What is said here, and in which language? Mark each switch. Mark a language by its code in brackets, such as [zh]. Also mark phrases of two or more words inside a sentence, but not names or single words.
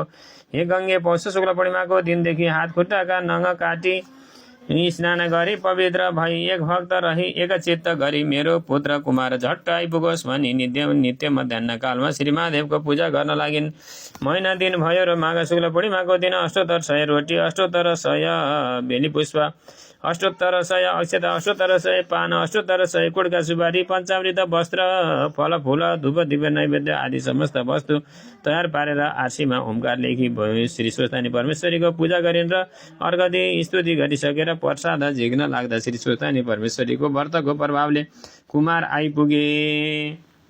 [ne] हे गङ्गे पौष शुक्ल पूर्णिमाको दिनदेखि हात खुट्टाका नङ काटी स्नान गरी पवित्र भई एक भक्त रही एकचित्त गरी मेरो पुत्र कुमार झट्ट आइपुगोस् भनी नित्य मध्याह्न कालमा श्री महादेवको पूजा गर्न लागिन्। महिना दिन भयो र माघ शुक्ल पूर्णिमाको दिन अष्टोत्तर 100 रोटी, अष्टोत्तर 100 बेली पुष्प, अष्टोत्तर 100 अक्षत, अष्टोत्तर 100 पान, अष्टोत्तर 100 कुडका सुपारी, पञ्चामृत वस्त्र, फल फूल, धूप दीप नैवेद्य आदि समस्त वस्तु तयार पारेर आरसीमा ओमकार लेखी श्री स्वस्थानी परमेश्वरीको पूजा गरिन् र अर्घ दिई स्तुति गरिसकेर प्रसाद झिक्न लाग्दा श्री स्वस्थानी परमेश्वरीको व्रतको प्रभावले कुमार आइपुगे।